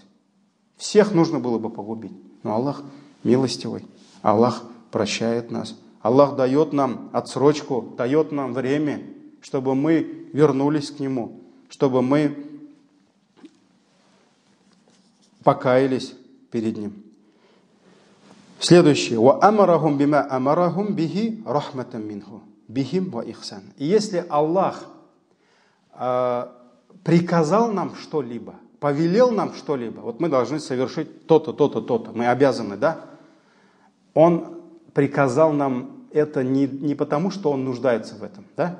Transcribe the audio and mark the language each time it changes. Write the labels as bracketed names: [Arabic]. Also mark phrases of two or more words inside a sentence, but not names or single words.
[Russian] Всех нужно было бы погубить. Но Аллах милостивый, Аллах прощает нас. Аллах дает нам отсрочку, дает нам время, чтобы мы вернулись к Нему, чтобы мы покаялись перед Ним. Следующее. [Arabic] وَأَمَرَهُمْ بِمَا أَمَرَهُمْ بِهِ رَحْمَةً مِّنْهُ بِهِمْ وَإِحْسَانًا. [Russian] И если Аллах приказал нам что-либо, повелел нам что-либо, вот мы должны совершить то-то, то-то, то-то, мы обязаны, да? Он приказал нам это не потому, что Он нуждается в этом, да?